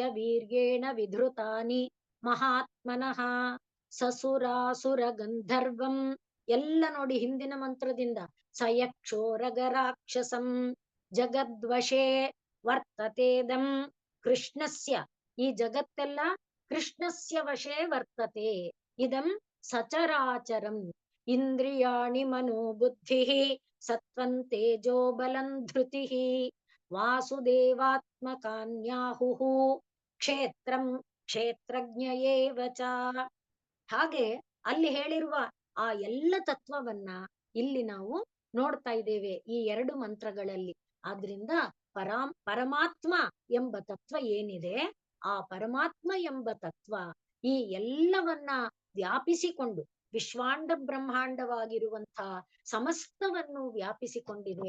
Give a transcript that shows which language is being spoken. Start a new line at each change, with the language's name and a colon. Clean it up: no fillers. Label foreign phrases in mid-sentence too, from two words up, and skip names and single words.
Sanskrit: ವೀರ್ಯೇಣ ವಿಧೃತಾನಿ ಮಹಾತ್ಮನಃ ಸಸುರಾಸುರ ಗಂಧರ್ವಂ,
Kannada: ಎಲ್ಲ ನೋಡಿ ಹಿಂದಿನ
Sanskrit: ಮಂತ್ರದಿಂದ ಸಯಕ್ಷೋರಗ ರಾಕ್ಷಸಂ ಜಗದ್ವಶೇ ವರ್ತತೇದಂ ಕೃಷ್ಣಸ್ಯ,
Kannada: ಈ ಜಗತ್ತೆಲ್ಲ
Sanskrit: ಕೃಷ್ಣಸ್ಯ ವಶೇ ವರ್ತತೆ, ಇದಂ ಸಚರಾಚರಂ ಇಂದ್ರಿಯಾಣಿ ಮನೋ ಬುದ್ಧಿ ಸತ್ವಂ ತೇಜೋ ಬಲಂ ಧೃತಿ ವಾಸುದೇವಾತ್ಮಕಾನ್ಯಾಹುಃ ಕ್ಷೇತ್ರಂ ಕ್ಷೇತ್ರಜ್ಞ ಏವ ಚ.
Kannada: ಹಾಗೆ ಅಲ್ಲಿ ಹೇಳಿರುವ ಆ ಎಲ್ಲ ತತ್ವವನ್ನ ಇಲ್ಲಿ ನಾವು ನೋಡ್ತಾ ಇದ್ದೇವೆ ಈ 2 ಮಂತ್ರಗಳಲ್ಲಿ. ಆದ್ರಿಂದ ಪರಮಾತ್ಮ ಎಂಬ ತತ್ವ ಏನಿದೆ, ಆ ಪರಮಾತ್ಮ ಎಂಬ ತತ್ವ ಈ ಎಲ್ಲವನ್ನ ವ್ಯಾಪಿಸಿಕೊಂಡು ವಿಶ್ವಾಂಡ ಬ್ರಹ್ಮಾಂಡವಾಗಿರುವಂಥ ಸಮಸ್ತವನ್ನು ವ್ಯಾಪಿಸಿಕೊಂಡಿದೆ.